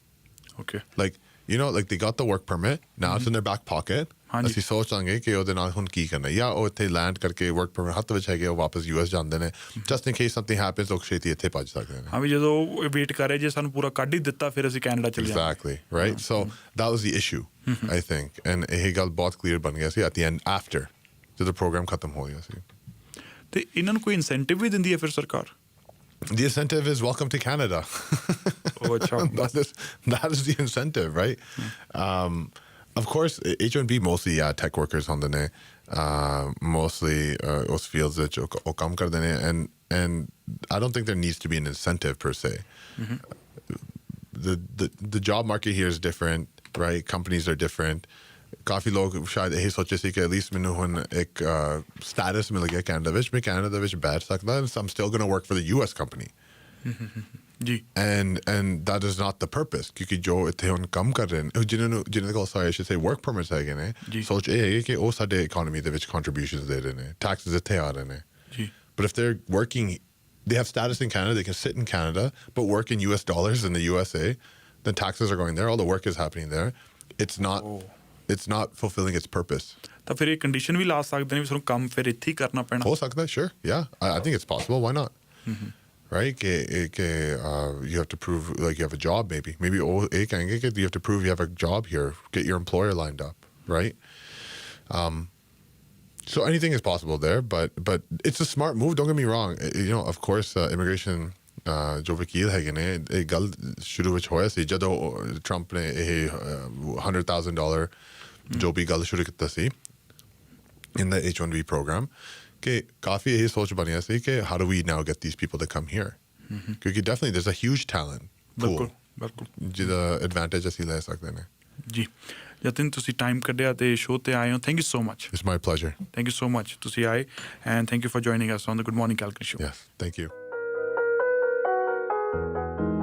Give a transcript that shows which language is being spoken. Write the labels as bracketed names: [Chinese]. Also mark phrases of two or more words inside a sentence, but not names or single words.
[English] ਓਕੇ like you know like they got the work permit now it's in their back pocket [Punjabi] ਹਾਂਜੀ ਅਸੀਂ ਸੋਚਾਂਗੇ ਕਿ ਉਹਦੇ ਨਾਲ ਹੁਣ ਕੀ ਕਰਨਾ ਜਾਂ ਉਹ ਇੱਥੇ ਲੈਂਡ ਕਰਕੇ ਵਰਕ ਪਰਮਿਟ ਹੱਥ ਵਿੱਚ ਹੈਗੇ ਉਹ ਵਾਪਸ US ਜਾਂਦੇ ਨੇ [English] just in case something happens [Punjabi] ਉਹ ਛੇਤੀ ਇੱਥੇ ਭੱਜ ਸਕਦੇ ਨੇ ਹਾਂ ਵੀ ਜਦੋਂ ਵੇਟ ਕਰ ਰਹੇ ਜੇ ਸਾਨੂੰ ਪੂਰਾ ਕੱਢ ਹੀ ਦਿੱਤਾ ਫਿਰ ਅਸੀਂ ਕੈਨੇਡਾ ਚਲੇ ਜਾਵਾਂਗੇ [English] exactly right so that was the issue I think and [Punjabi] ਇਹ ਗੱਲ ਬਹੁਤ ਕਲੀਅਰ ਬਣ ਗਿਆ ਸੀ [English] at the end after [Punjabi] ਜਦੋਂ ਪ੍ਰੋਗਰਾਮ ਖਤਮ ਹੋ ਗਿਆ ਸੀ ਤੇ ਇਹਨਾਂ ਨੂੰ ਕੋਈ ਇਨਸੈਂਟਿਵ ਵੀ ਦਿੰਦੀ ਹੈ ਫਿਰ ਸਰਕਾਰ [English] The incentive is welcome to Canada. [Punjabi] Oh, achha. [English] that is the incentive, right? Of course, H1B mostly tech workers on the ne, mostly those fields that [Punjabi] ਜੋ ਕੰਮ ਕਰ ਦੇਣੇ, [English] and I don't think there needs to be an incentive per se. The job market here is different, right? Companies are different. [Punjabi] ਕਾਫੀ ਲੋਕ ਸ਼ਾਇਦ ਇਹ ਸੋਚੇ ਸੀ ਕਿ [English] at least [Punjabi] ਮੈਨੂੰ ਹੁਣ ਇੱਕ ਸਟੇਟਸ ਮਿਲ ਗਿਆ ਕੈਨੇਡਾ ਵਿੱਚ ਮੈਂ ਕੈਨੇਡਾ ਵਿੱਚ ਬੈਠ ਸਕਦਾ [English] and I'm still going to work for the US company [Punjabi] ਜੀ [English] and that is not the purpose [Punjabi] ਕਿਉਂਕਿ ਜੋ ਇੱਥੇ ਹੁਣ ਕੰਮ ਕਰ ਰਹੇ ਨੇ ਜਿਹਨਾਂ ਦੇ ਕੋਲ [English] sorry I should say work permits [Punjabi] ਹੈਗੇ ਨੇ ਸੋਚ ਇਹ ਹੈ ਕਿ ਉਹ ਸਾਡੇ economy ਦੇ ਵਿੱਚ contributions ਦੇ ਰਹੇ ਨੇ taxes ਇੱਥੇ ਆ ਰਹੇ ਨੇ ਜੀ [English] but if they're working they have status in Canada they can sit in Canada but work in US dollars in the USA then taxes are going there all the work is happening there it's not fulfilling its purpose. [Punjabi] ਤਾਂ ਫਿਰ ਇਹ ਕੰਡੀਸ਼ਨ ਵੀ ਲਾ ਸਕਦੇ ਨੇ ਵੀ ਸਾਨੂੰ ਕੰਮ ਫਿਰ ਇੱਥੇ ਹੀ ਕਰਨਾ ਪੈਣਾ ਹੋ ਸਕਦਾ [English] sure yeah I think it's possible why not right you have to prove like you have a job maybe you have to prove you have a job here get your employer lined up right so anything is possible there but it's a smart move don't get me wrong you know of course immigration [Punjabi] ਜੋ ਵਕੀਲ ਹੈਗੇ ਨੇ ਇਹ ਗੱਲ ਸ਼ੁਰੂ ਵਿੱਚ ਹੋਇਆ ਸੀ ਜਦੋਂ ਟਰੰਪ ਨੇ ਇਹ $100,000 ਜੋ ਵੀ ਗੱਲ ਸ਼ੁਰੂ ਕੀਤਾ ਸੀ [English] in the H1B program [Punjabi] ਕਿ ਕਾਫੀ ਇਹ ਸੋਚ ਬਣਿਆ ਸੀ ਕਿ [English] how do we now get these people to come here [Punjabi] ਕਿਉਂਕਿ [English] definitely there's a huge talent pool [Punjabi] ਜਿਹਦਾ advantage ਅਸੀਂ ਲੈ ਸਕਦੇ ਨੇ ਜੀ ਜਤਿਨ ਤੁਸੀਂ ਟਾਈਮ ਕੱਢਿਆ ਤੇ ਸ਼ੋਅ ਤੇ ਆਏ ਹੋ [English] Thank you so much It's my pleasure Thank you so much [Punjabi] ਤੁਸੀਂ ਆਏ [English] And thank you for joining us on the Good Morning Calgary show yes thank you